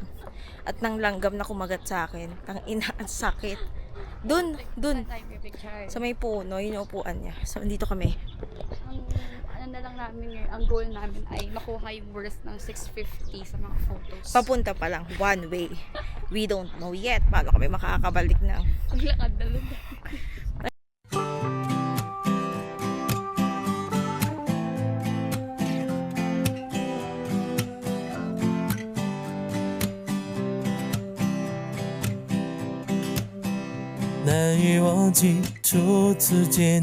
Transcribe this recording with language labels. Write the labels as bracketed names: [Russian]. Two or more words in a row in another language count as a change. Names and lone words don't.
[Filipino] At ng langgam na kumagat sa akin. Ang ina, ang sakit. Dun. Sa may puno, yun yung upuan niya. So, nandito kami. Ang ano na lang namin ngayon, ang goal namin ay makuha yung worth ng 650 sa mga photos. Papunta pa lang, [English] one way. We don't know yet. [Filipino] Paano kami makakabalik na? Maglakad na lang. [Chinese] 难以忘记初次见